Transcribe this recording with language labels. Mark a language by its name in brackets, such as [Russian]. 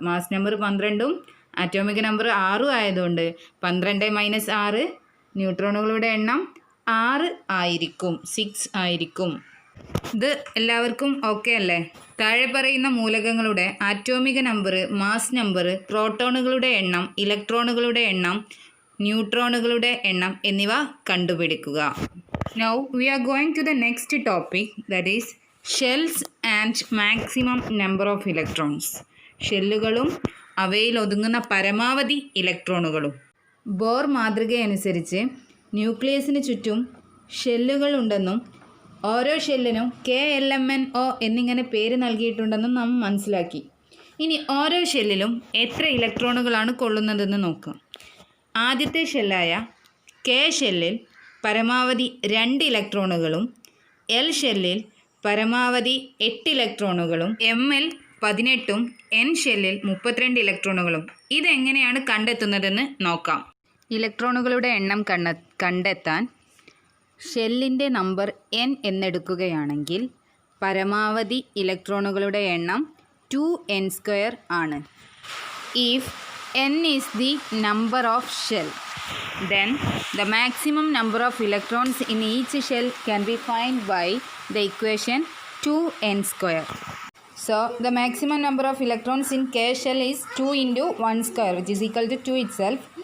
[Malayalam] Mass number 12ഉം ആറ്റോമിക number 6ഉം ആയതുകൊണ്ട് 12 minus 6, ന്യൂട്രോണുകളുടെ എണ്ണം 6 ആയിരിക്കും, 6 ആയിരിക്കും. ഇത് എല്ലാവർക്കും ഓക്കെ അല്ലേ? താഴെ പറയുന്ന മൂലകങ്ങളുടെ ആറ്റോമിക നമ്പർ, മാസ് നമ്പർ, പ്രോട്ടോണുകളുടെ എണ്ണം, ഇലക്ട്രോണുകളുടെ എണ്ണം, ന്യൂട്രോണുകളുടെ എണ്ണം എന്നിവ കണ്ടുപിടിക്കുക. [English] Now we are going to the next topic, that is shells and maximum number of electrons. [Malayalam] ഷെല്ലുകളും അവയിൽ ഒതുങ്ങുന്ന പരമാവധി ഇലക്ട്രോണുകളും. ബോർ മാതൃകയനുസരിച്ച് ന്യൂക്ലിയസിന് ചുറ്റും ഷെല്ലുകളുണ്ടെന്നും ഓരോ ഷെല്ലിനും KLMNO എന്നിങ്ങനെ പേര് നൽകിയിട്ടുണ്ടെന്നും നാം മനസ്സിലാക്കി. ഇനി ഓരോ ഷെല്ലിലും എത്ര ഇലക്ട്രോണുകളാണ് കൊള്ളുന്നതെന്ന് നോക്കാം. ആദ്യത്തെ ഷെല്ലായ K ഷെല്ലിൽ പരമാവധി 2 ഇലക്ട്രോണുകളും L ഷെല്ലിൽ പരമാവധി 8 ഇലക്ട്രോണുകളും M-ൽ 18ഉം N ഷെല്ലിൽ 32 ഇലക്ട്രോണുകളും. ഇതെങ്ങനെയാണ് കണ്ടെത്തുന്നതെന്ന് നോക്കാം. ഇലക്ട്രോണുകളുടെ എണ്ണം കണ്ടെത്താൻ ഷെല്ലിൻ്റെ നമ്പർ N എന്നെടുക്കുകയാണെങ്കിൽ പരമാവധി ഇലക്ട്രോണുകളുടെ എണ്ണം 2n² ആണ്. [English] If N is the number of shell, then the maximum number of electrons in each shell can be found by the equation 2n². So the maximum number of electrons in K shell is 2 into 1², which is equal to 2 itself.